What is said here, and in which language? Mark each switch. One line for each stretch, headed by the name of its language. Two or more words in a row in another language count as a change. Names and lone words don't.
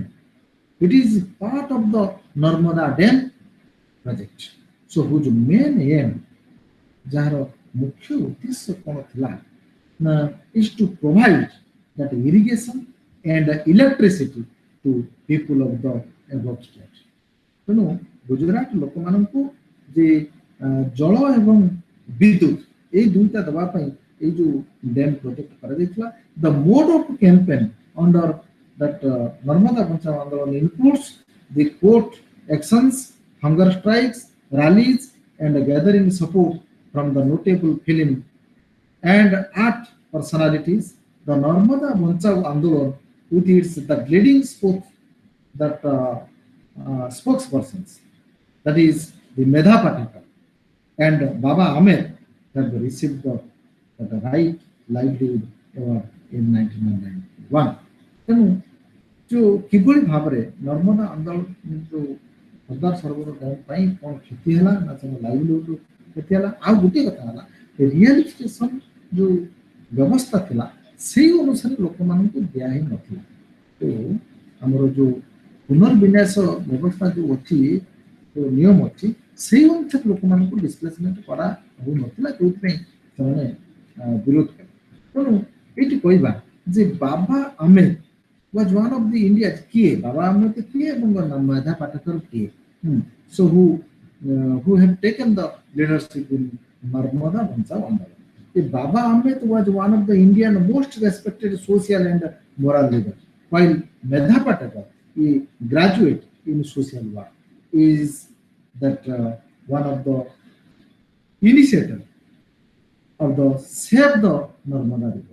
English: It is part of the Narmada Dam project. So whose main aim,
Odia: ଯାର ମୁଖ୍ୟ ଉଦ୍ଦେଶ୍ୟ କଣ ଥିଲା ନା,
English: is to provide that irrigation and electricity to people of the above state.
Odia: ତେଣୁ ଗୁଜରାଟ ଲୋକମାନଙ୍କୁ ଯେ ଜଳ ଏବଂ ବିଦ୍ୟୁତ ଏଇ ଦୁଇଟା ଦେବା ପାଇଁ ଏଇ ଯୋଉ
English: dam project
Odia: କରାଯାଇଥିଲା।
English: the mode of campaign under that Narmada Bachao Andolan includes the court actions, hunger strikes, rallies, and gathering support from the notable film and art personalities. The Narmada Bachao Andolan, with its the leading spokespersons, that is the Medha Patekar and Baba Ahmed, have received the right livelihood award in 1991.
Odia: ତେଣୁ ଯୋଉ କିଭଳି ଭାବରେ ନର୍ମଦା ଆନ୍ଦୋଳନ ଯୋଉ ସର୍ଦ୍ଦାର ସରୋବର ଡ୍ୟାମ୍ ପାଇଁ କ'ଣ କ୍ଷତି ହେଲା ନା ତାଙ୍କ ଲାଇଭଲିହୁଡ୍ କ୍ଷତି ହେଲା। ଆଉ ଗୋଟିଏ କଥା ହେଲା ରିହାବିଲିଟେସନ ଯୋଉ ବ୍ୟବସ୍ଥା ଥିଲା ସେଇ ଅନୁସାରେ ଲୋକମାନଙ୍କୁ ଦିଆ ହିଁ ନଥିଲା। ତ ଆମର ଯୋଉ ପୁନର୍ବିନ୍ୟାସ ବ୍ୟବସ୍ଥା ଯୋଉ ଅଛି ଯୋଉ ନିୟମ ଅଛି ସେଇ ଅନୁସାରେ ଲୋକମାନଙ୍କୁ ଡିସପ୍ଲେସମେଣ୍ଟ କରା ହଉନଥିଲା, ଯୋଉଥିପାଇଁ ସେମାନେ ବିରୋଧ କଲେ। ତେଣୁ ଏଇଠି କହିବା ଯେ
English: ବାବା ଆହମେଦ was one of the India's key. Baba Ahmed Kiye and Medha Patekar Kiye. So who have taken the leadership in Narmada Bachao Andolan. Baba Ahmed was one of the Indian most respected social and moral leaders, while Medha Patekar, a graduate in social work, is that one of the initiators of the Save the Narmada River.